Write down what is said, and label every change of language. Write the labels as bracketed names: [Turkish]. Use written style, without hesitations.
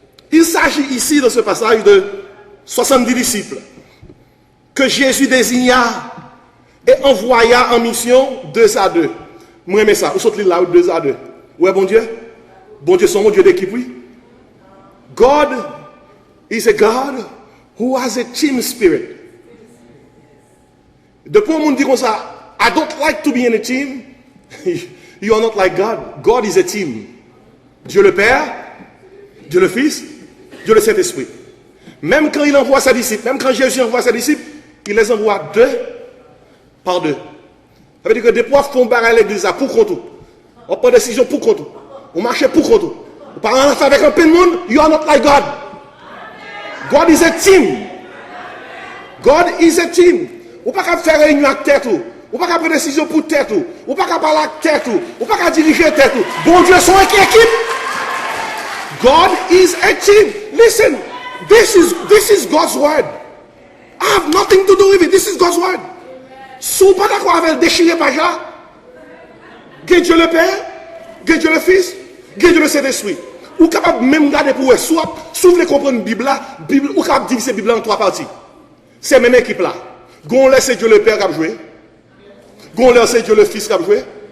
[French] Il s'agit ici, dans ce passage, de 70 disciples que Jésus désigna et envoya en mission 2 à 2. Moi, j'aime ça. Vous sortez là, 2 à 2. Ouais, bon Dieu? Bon Dieu, c'est mon Dieu d'équipe, oui. [English] God is a God who has a team spirit. [French] Depuis on dit comme ça, [English] I don't like to be in a team. You are not like God. God is a team. [French] Dieu le Père, Dieu le Fils, Dieu le Saint-Esprit. Même quand il envoie ses disciples, même quand Jésus envoie ses disciples, il les envoie 2 par 2. Ça veut dire que des profs font barrer l'église pour contre. On prend décision pour contre. On marche pour contre. On parle en affaire avec un peu de monde, [English] you are not like God. God is a team. God is a team. [French] On ne peut pas faire réunion avec tête. On ne peut pas prendre décision pour tête. On ne peut pas parler avec tête. On ne peut pas diriger tête. Bon Dieu, son équipe. [English] God is a team. Listen, this is God's word. I have nothing to do with it. This is God's word. [French] Si vous pas d'accord avec le déchiré par là, que Dieu le Père, que Dieu le Fils, que Dieu le Saint-Esprit. Ou capable même garder pour eux, soit vous voulez comprendre la Bible, ou capable diviser la Bible en 3 parties. C'est même équipe là. Gon laisse Dieu le Père qui a joué. Gon laisse Dieu le Fils qui a joué.